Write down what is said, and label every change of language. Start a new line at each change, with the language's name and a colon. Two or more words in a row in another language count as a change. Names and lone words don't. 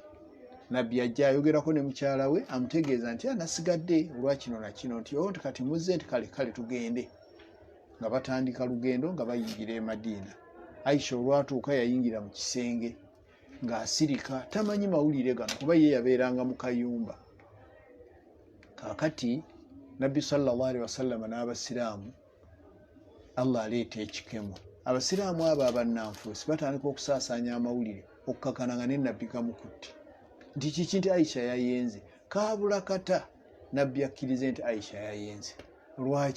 Ganda: Nabbi ajja ayogerako ne mukyala we amutegeeza nti anasigadde olwa kino na kino, nti kati muzze nti kale tugende. Nga batandika lugendo nga bayingira e Madiina. Aisha olwatuuka yayingira mu kisenge ng'asirika, tamanyi mawulire gano kuba ye yabeeranga mu kayumba. Kaakati nabbi
Arabic: صلى الله عليه وسلم
Ganda: n'abasiraamu Allah aleeta ekikemo. Abasiraamu abo abannanfuusi batandika okusaasaanya amawulire okukakana nga ne nabbi gamukutte nti kiki, nti Aisha yayenze. Kaabula kata nabbi akkirize nti Aisha yayenze. Lwaki?